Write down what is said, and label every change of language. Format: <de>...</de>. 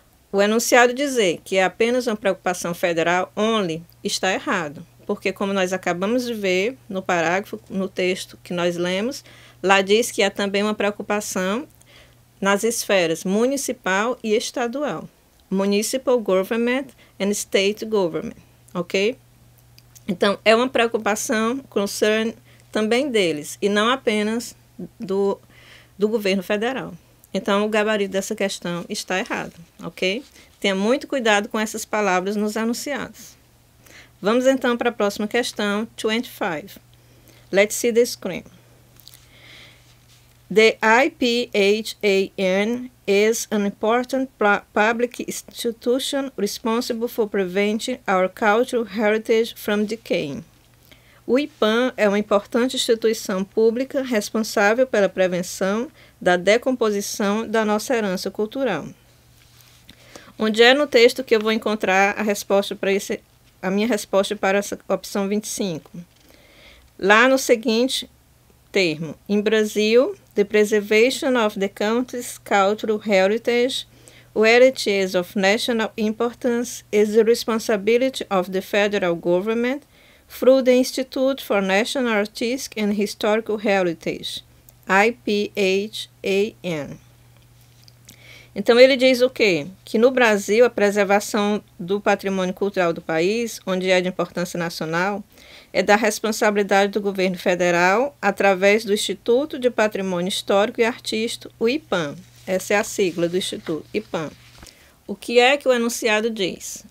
<pt>O enunciado dizer que é apenas uma preocupação federal, only, está errado. Porque, como nós acabamos de ver no parágrafo, no texto que nós lemos, lá diz que há também uma preocupação nas esferas municipal e estadual.</pt> <en>Municipal government and state government, ok?</en> <pt>Então, é uma preocupação, concern, também deles, e não apenas do governo federal. Então, o gabarito dessa questão está errado, ok? Tenha muito cuidado com essas palavras nos enunciados. Vamos então para a próxima questão, 25.</pt> <en>Let's see the screen. The IPHAN is an important public institution responsible for preventing our cultural heritage from decaying.</en> <pt>O IPAN é uma importante instituição pública responsável pela prevenção da decomposição da nossa herança cultural. Onde é no texto que eu vou encontrar a minha resposta para essa opção 25? Lá no seguinte termo, em Brasil,</pt> <en>the preservation of the country's cultural heritage, where it is of national importance, is the responsibility of the federal government through the Institute for National Artistic and Historical Heritage, IPHAN.</en> <pt>Então, ele diz o quê? Que no Brasil, a preservação do patrimônio cultural do país, onde é de importância nacional, é da responsabilidade do governo federal através do Instituto de Patrimônio Histórico e Artístico, o IPAM. Essa é a sigla do Instituto, IPAM. O que é que o enunciado diz?</pt>